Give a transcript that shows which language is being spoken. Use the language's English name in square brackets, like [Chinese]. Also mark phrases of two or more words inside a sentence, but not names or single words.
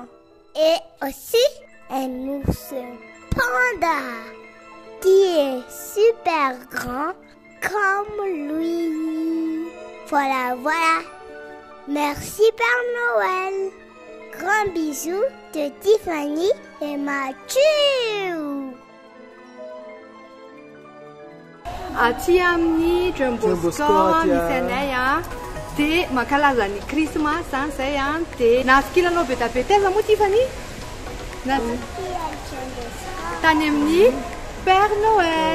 [French] Et aussi un ours panda qui est super grand comme lui. Voilà. Merci Père Noël. Grand bisous de Tiffany et Mathieu. [Malagasy] Aty amin'ny Jumbosco misy anay dia mankalaza ny Christmas zay dia nahazo kilalao be da be taiza moa Tiffany? Tany amin'ny Père Noël.